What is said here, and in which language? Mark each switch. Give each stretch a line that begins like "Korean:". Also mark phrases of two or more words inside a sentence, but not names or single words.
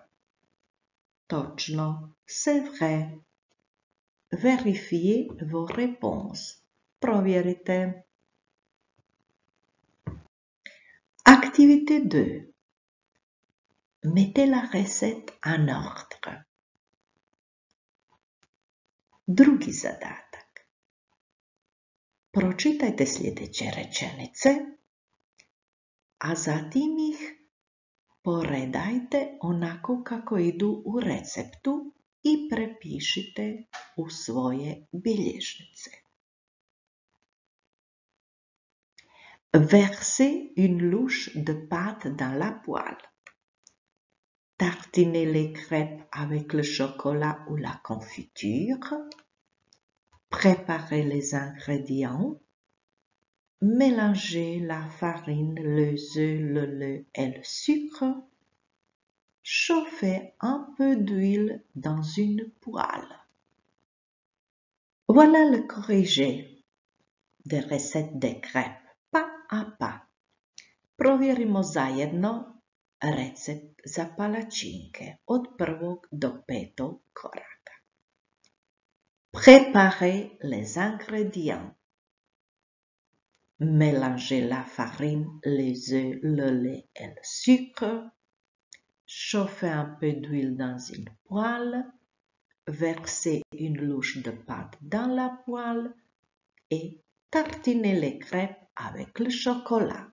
French: Točno. C'est vrai. Vérifiez vos réponses. Provjerite. Activité 2. Mettez la recette en ordre.
Croatian: Drugi zadatak. Pročitajte sljedeće rečenice, a zatim ih poredajte onako kako idu u receptu i prepišite u svoje bilježnice.
French: Versez une louche de pâte dans la poêle. Tartinez les crêpes avec le chocolat ou la confiture. Préparez les ingrédients. Mélangez la farine, les œufs, le lait et le sucre. Chauffez un peu d'huile dans une poêle. Voilà le corrigé des recettes de crêpes, pas à pas.
Croatian: Provjerimo zajedno recept za palačinke od 1. do 5. koraka.
French: Préparez les ingrédients. Mélangez la farine, les œufs, le lait et le sucre. Chauffez un peu d'huile dans une poêle. Versez une louche de pâte dans la poêle et tartinez les crêpes avec le chocolat.